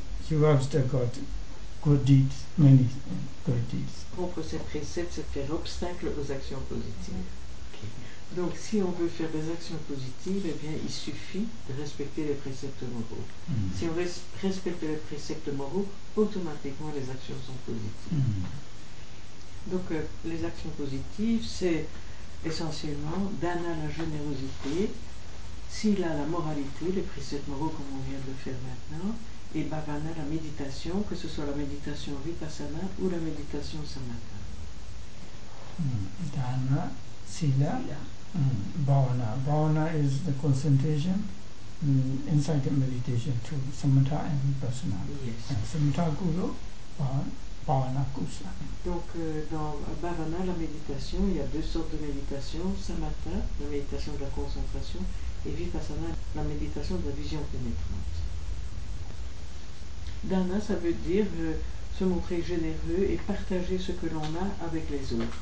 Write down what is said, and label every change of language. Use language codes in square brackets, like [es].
[en] You have still got good deeds, many good deeds. [fr] Rompre ses préceptes, c'est faire obstacle aux actions positives. Donc, si on veut faire des actions positives, eh bien, il suffit de respecter les préceptes moraux. Si on respecte les préceptes moraux, automatiquement, les actions sont positives. Donc, les actions positives, c'est essentiellement dana, la générosité, sila, la moralité, les préceptes moraux comme on vient de faire maintenant, et bhavana, la méditation, que ce soit la méditation vipassana ou la méditation samatha. [pi] Dana, sila. Bhavana. [en] Bhavana is the concentration inside the meditation to samatha and vipassana. Yes. [pi] Samatha guru, bhavana kusa. [fr] Donc dans bhavana, la méditation, il y a deux sortes de méditation. Samatha, la méditation de la concentration, et vipassana, la méditation de la vision pénétrante. Dana, ça veut dire se montrer généreux et partager ce que l'on a avec les autres.